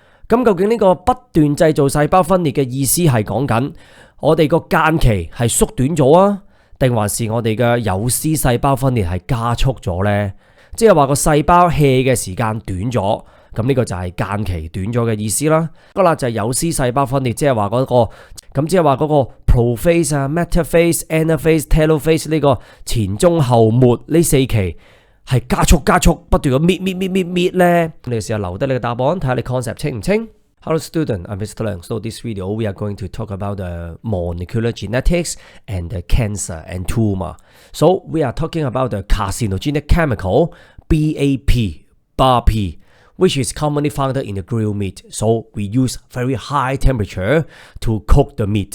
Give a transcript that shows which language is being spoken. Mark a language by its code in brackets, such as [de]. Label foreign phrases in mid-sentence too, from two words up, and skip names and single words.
[yue] 咁究竟呢個不斷製造細胞分裂嘅意思係講緊我哋個間期係縮短咗啊，定還是我哋嘅有絲細胞分裂係加速咗呢？即係話個細胞 hea 嘅時間短咗，咁呢個就係間期短咗嘅意思啦。嗰啦就係有絲細胞分裂，即係話嗰個 prophase 啊、metaphase、anaphase、telophase 呢個前中後末呢4期係加速不斷咁搣咧。你試下留低你嘅答案，睇下你 concept 清唔清 ？ [en] Hello student, I'm Mr. Leung. So this video we are going to talk about the molecular genetics and the cancer and tumor. So we are talking about the carcinogenic chemical BAP, which is commonly found in the grilled meat. So we use very high temperature to cook the meat.